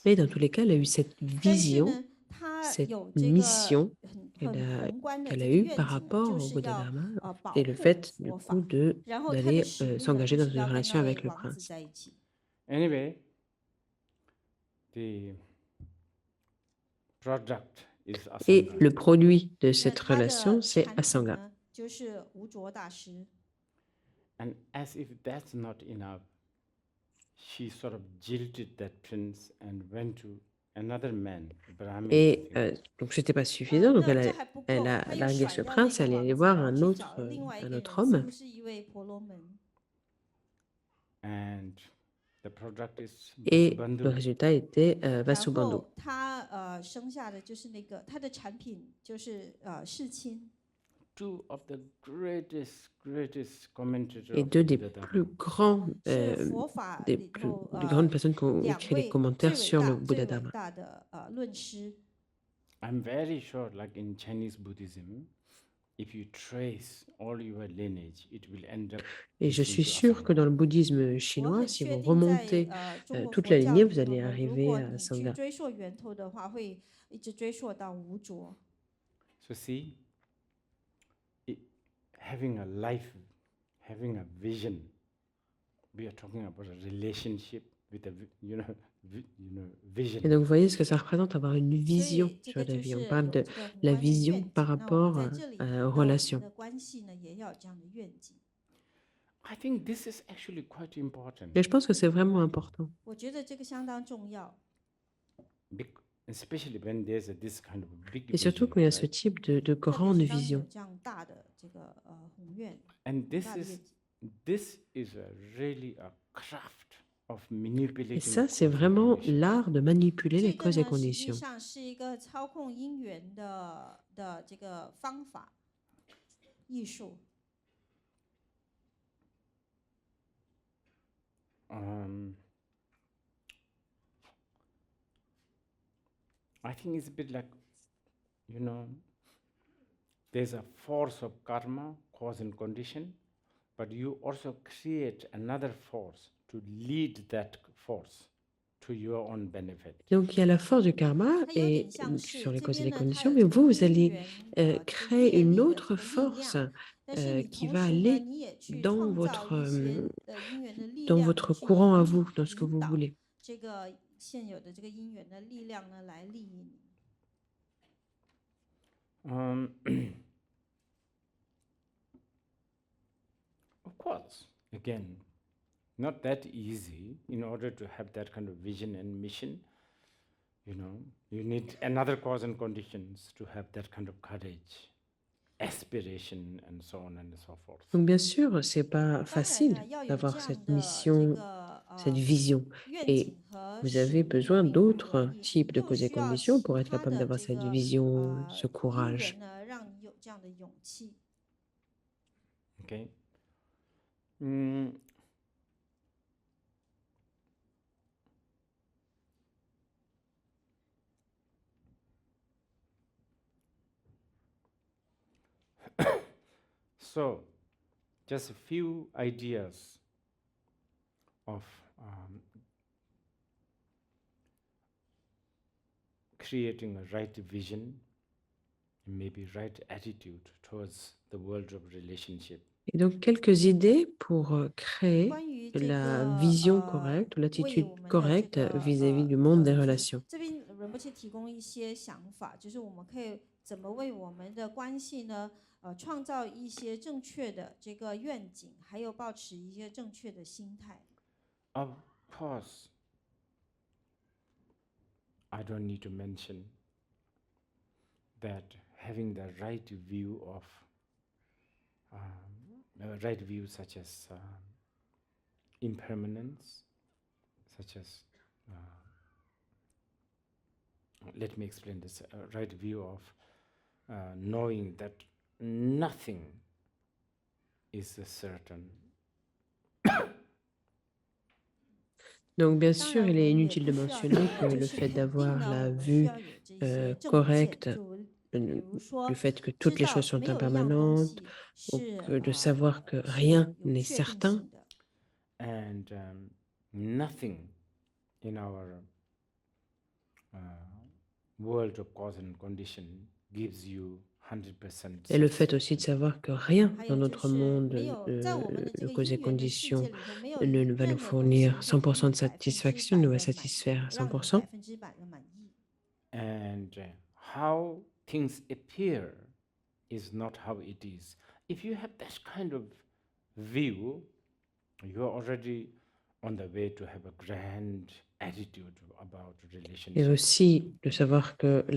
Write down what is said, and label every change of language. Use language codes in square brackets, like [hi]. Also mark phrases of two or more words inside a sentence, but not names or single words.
[fr] Mais dans tous les cas, elle a eu cette [zh] 但是 [fr] vision, [zh] 呢，他 [fr] cette [zh] 有这个 [fr] mission [zh] 很 [fr] qu'elle a, [zh] 宏观的 [fr] qu'elle [zh] 这 [fr] a [zh] 个 [fr] eue [zh] 愿 [fr] par [zh] 景呢， [fr] rapport [zh] 就 [fr] au [zh] 是 [fr] Bouddha [zh] 要 [fr] Dharma [zh] 保 [fr] et le [zh] 护 [fr] fait, du [zh] 佛 [fr] coup, [zh] 法， 然后他的 [fr] d'aller [zh] 使命呢， [fr] s'engager [zh] 就 [fr] dans [zh] 是 [fr] une [zh] 要跟 [fr] relation [zh] 那位 [fr] avec le [zh] 王子 [fr] prince. [zh] 在一起。 [en] Anyway, the product is [fr] Et [en] Asanga. [fr] le produit de [zh] 那 [fr] cette [zh] 他的 [fr] relation, c'est [zh] 产品 [fr] Asanga. [zh] 呢，就是无着大师。 [en] And as if that's not enough, she sort of jilted that prince and went to another man, Brahmin. I [fr] Et [en] think. [fr] donc, c'était pas suffisant. Donc, [zh] 那 [fr] elle [zh] 这 [fr] a, [zh] 还不 [fr] elle [zh] 够， [fr] a [zh] 他又 [fr] largué [zh] 甩 [fr] ce [zh] 掉那 [fr] prince, [zh] 个 [fr] elle est [zh] 王 [fr] allée [zh] 子， [fr] voir [zh] 然后 [fr] un [zh] 去 [fr] autre, [zh] 找了另外一 [fr] un [zh] 个 [fr] autre [zh] 人，似 [fr] homme. [zh] 乎是一位婆罗门。 [en] And the product is [fr] Et le [en] Vasubandhu. [fr] résultat était [zh] 然 [fr] Vasubandhu. [zh] 后他生下的就是那个他的产品就是世亲。 [en] Two of the greatest commentators [fr] Et [en] of [fr] deux [en] the [fr] des [en] Buddha [fr] plus [en] Dharma. [fr] grands, [zh] 是佛法 [fr] des [zh] 里 [fr] plus [zh] 头 [fr] des grandes personnes qui ont [zh] 两 [fr] écrit les [zh] 位最 [fr] commentaires [zh] 伟 [fr] sur le [zh] 大 [fr] Bouddha [zh] 最伟 [fr] Dharma. [zh] 大的论师。 [en] I'm very sure, like in Chinese Buddhism, if you trace all your lineage, it will end up [fr] Et je [en] reaching [fr] suis [en] to [fr] sûr que [en] Asanga. [fr] dans le bouddhisme [zh] 我 [fr] chinois, [zh] 很 [fr] si [zh] 确 [fr] vous [zh] 定在 [fr] remontez [zh] 中国 [fr] toute [zh] 佛 [fr] la [zh] 教 [fr] lignée, [zh] 里 [fr] vous [zh] 头 [fr] allez [zh] 呢，如 [fr] arriver [zh] 果 [fr] à [zh] 你去 [fr] Sangha. [zh] 追溯源头的话，会一直追溯到无着。 [en] So see, having a life, having a vision, we are talking about a relationship with a, vision. [fr] Et donc, vous voyez ce que ça représente, avoir une [zh] 所 [fr] vision [zh] 以这 [fr] sur [zh] 个 [fr] la [zh] 就 [fr] vie. On [zh] 是 [fr] parle [zh] 有 [fr] de [zh] 这个宏 [fr] la [zh] 观的 [fr] vision [zh] 愿景。 [fr] par [zh] 那我们 [fr] rapport [zh] 在这里 [fr] aux [zh] 那我们 [fr] relations. [zh] 的关系呢，也要有这样的愿景。 [en] I think this is actually quite important, [fr] Et je pense que c'est vraiment important. [zh] 我觉得这个相当重要。 [en] especially when there's this kind of big [fr] Et surtout [en] vision, [fr] quand il y a ce [en] right? [fr] type de [zh] 特别 [fr] grande [zh] 是当你有 [fr] vision. [zh] 这样大的这个宏愿， [en] And [zh] 大 [en] this [zh] 的愿 [en] is [zh] 景。 [en] this is really a craft of [fr] Et [en] manipulating [fr] ça, [en] cause [fr] c'est [en] and [fr] vraiment [en] condition. [fr] l'art de manipuler [zh] 这 [fr] les [zh] 个 [fr] causes et [zh] 呢，实际 [fr] conditions. [zh] 上是一个操控因缘的这个方法艺术。 [en] I think it's a bit like, there's a force of karma, cause and condition, but you also create another force to lead that force to your own benefit. [fr] Donc, il y a la force du karma [zh] 它有 [fr] et [zh] 点像是 [fr] sur les [zh] 这 [fr] causes et [zh] 边 [fr] les [zh] 呢，它 [fr] conditions, [zh] 有 [fr] mais [zh] 这个 [fr] vous, vous [zh] 因 [fr] allez [zh] 缘这个 [fr] créer [zh] 业 [fr] une [zh] 力的 [fr] autre [zh] 这个力 [fr] force [zh] 量，但是你 [fr] qui [zh] 同 [fr] va [zh] 时呢， [fr] aller [zh] 你也去 [fr] dans [zh] 创造 [fr] votre, [zh] 一些因缘的力 [fr] dans [zh] 量呢， [fr] votre [zh] 去 [fr] courant à vous, dans ce que [zh] 引 [fr] vous [zh] 导 [fr] voulez. [zh] 这个现有的这个因缘的力量呢，来利益你。 [en] Of course, again, not that easy. In order to have that kind of vision and mission, you need another cause and conditions to have that kind of courage, aspiration, and so on and so forth. [fr] Donc, bien sûr, c'est pas [zh] 当然 [fr] facile [zh] 呢，要有这 [fr] d'avoir [zh] 样 [fr] cette [zh] 的这 [fr] mission, [zh] 个 [fr] cette vision. [zh] 愿 [fr] Et [zh] 景和 [fr] vous [zh] 使 [fr] avez [zh] 命 [fr] besoin [zh] 并不容 [fr] d'autres [zh] 易， [fr] types de [zh] 又 [fr] causes et [zh] 需要 [fr] conditions [zh] 其 [fr] pour être [zh] 他 [fr] capable [zh] 的 [fr] d'avoir [zh] 这 [fr] cette [zh] 个 [fr] vision, ce [zh] 因 [fr] courage. [zh] 缘呢，让你有这样的勇气。 [en] Okay. Mm. So, just a few ideas of creating a right vision, maybe right attitude towards the world of relationship. [fr] Et donc, quelques idées pour créer [zh] 关于这 [fr] la [zh] 个 [fr] vision correcte ou [zh] 为 [fr] l'attitude [zh] 我们的这 [fr] correcte [zh] 个 [fr] vis-à-vis du monde des relations. [zh] 这边仁波切提供一些想法，就是我们可以怎么为我们的关系呢，创造一些正确的这个愿景，还有保持一些正确的心态。 [en] Of course, I don't need to mention that having the right view of right view such as impermanence, such as let me explain this. Right view of knowing that nothing is certain. [fr] Donc, bien [zh] 当 [fr] sûr, [zh] 然， [fr] il [zh] 我 [fr] est [zh] 们也 [fr] inutile de [zh] 不需要 [fr] mentionner que [zh] 就 [fr] le [zh] 是 [fr] fait [zh] 肯定 [fr] d'avoir [zh] 呢， [fr] la [zh] 我们需 [fr] vue [zh] 要有这些证 [fr] correcte, [zh] 件，就比如 [fr] le [zh] 说 [fr] fait que [zh] 知 [fr] toutes les choses [zh] 道 [fr] sont [zh] 没有一样东 [fr] impermanentes, [zh] 西 [fr] ou [zh] 是 [fr] que de savoir que [zh] 是 [fr] rien [zh] 有 [fr] n'est [zh] 确定 [fr] certain, [zh] 性的。 [en] And nothing in our world of cause and condition gives you 100% [fr] et le fait aussi de [en] satisfaction. [fr] savoir que rien [zh] 还 [fr] dans [zh] 有就 [fr] notre [zh] 是 [fr] monde [zh] 没有在我们的这 [fr] de [zh] 个 [fr] cause et [zh] 因缘的世界 [fr] conditions [zh] 里头，没有 [fr] ne va nous [zh] 任何东西 [fr] fournir [zh] 会给 [fr] 100% [zh] 你 [fr] de satisfaction, [zh] 100% [fr] ne va [zh] 的满 [fr] satisfaire à [zh] 让你 [fr] 100%. [zh] 100%的满意。 [en] And how things appear is not how it is. If you have that kind of view, you are already on the way to have a grand attitude about [fr] Et [en] relationship. [fr] aussi de savoir que la